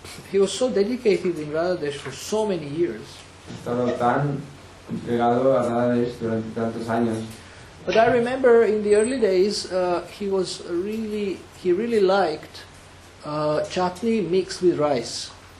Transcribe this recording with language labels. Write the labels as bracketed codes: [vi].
[en] He was so dedicated in Radhadesh for so many years. [es] Ha estado tan entregado a Radhadesh durante tantos años. [en] But I remember in the early days, he really liked chutney mixed with rice.